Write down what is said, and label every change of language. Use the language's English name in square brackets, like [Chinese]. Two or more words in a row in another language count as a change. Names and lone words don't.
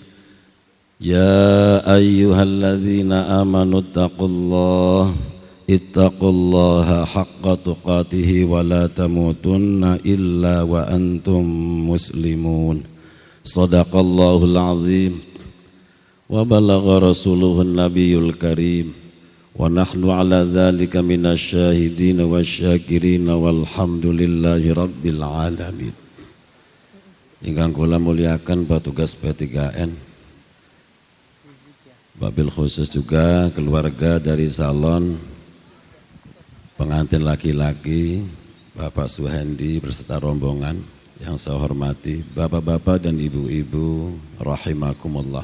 [Arabic] يا أيها الذين آمنوا اتقوا الله حق تقاته ولا تموتن إلا وأنتم مسلمون. صدق الله العظيم. وبلغ رسوله النبي الكريم. ونحن على ذلك من الشاهدين والشاكرين والحمد لله رب العالمين. [Javanese] Ingkang kula muliakan [Indonesian] petugas P3N, [Arabic] وبالخصوص [Indonesian] juga keluarga dari salon pengantin laki-laki Bapak Suhendi berserta rombongan yang saya hormati, bapak-bapak dan ibu-ibu rahimakumullah.